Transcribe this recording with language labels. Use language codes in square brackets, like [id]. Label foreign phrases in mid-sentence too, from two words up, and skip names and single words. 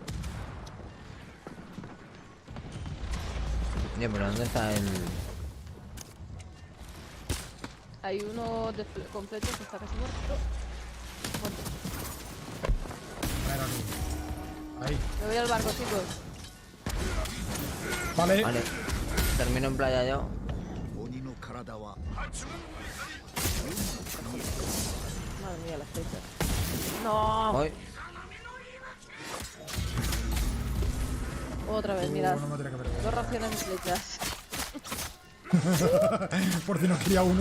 [es] Bien, pero ¿dónde está el...? Hay uno con flechas que está casi muerto. Muerto. Bueno, aquí. Ahí. Me voy al barco, chicos. Vale. Vale. Termino en playa yo. [ja] 鬼の体は [es] Madre mía, las flechas. No. Voy. Otra vez, mirad. No me tiene que ver. Dos raciones de flechas. Por si no quería uno.